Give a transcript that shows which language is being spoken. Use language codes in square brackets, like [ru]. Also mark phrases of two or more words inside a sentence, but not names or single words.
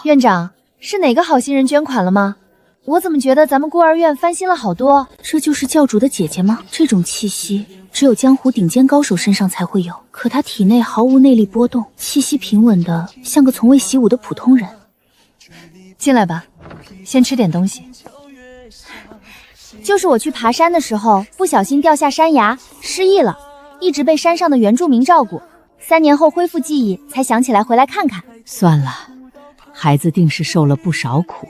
[zh] 院長，是哪個好心人捐款了嗎？我怎麼覺得咱們孤兒院翻新了好多？這就是教主的姐姐嗎？這種氣息只有江湖頂尖高手身上才會有，可她體內毫無內力波動，氣息平穩的像個從未習武的普通人。進來吧，先吃點東西。就是我去爬山的時候不小心掉下山崖，失憶了，一直被山上的原住民照顧。3年後恢復記憶，才想起來回來看看。算了，孩子定是受了不少苦。